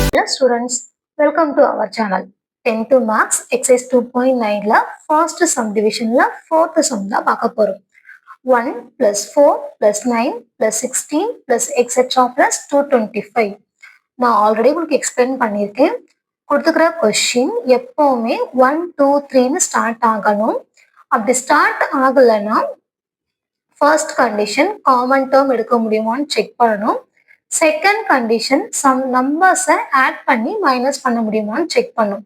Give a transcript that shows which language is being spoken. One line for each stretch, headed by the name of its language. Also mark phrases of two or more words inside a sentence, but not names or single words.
English: students, welcome to our channel. 10th marks exercise 2.9 first sum division fourth sum
Tamil: தான் பார்க்க போறோம்.
English: 1 plus 4 plus 9 plus 16 plus etc plus 225.
Tamil: நான் ஆல்ரெடி உங்களுக்கு எக்ஸ்பிளைன் பண்ணியிருக்கேன். கொடுத்துக்கிற கொஸ்டின் எப்பவுமே 1 2 3ன்னு ஸ்டார்ட் ஆகணும். அப்படி ஸ்டார்ட் ஆகலைன்னா
English: first condition common term
Tamil: எடுக்க முடியுமான்னு செக் பண்ணணும்.
English: second condition some numbers add
Tamil: பண்ணி மைனஸ் பண்ண முடியுமான்னு செக் பண்ணும்.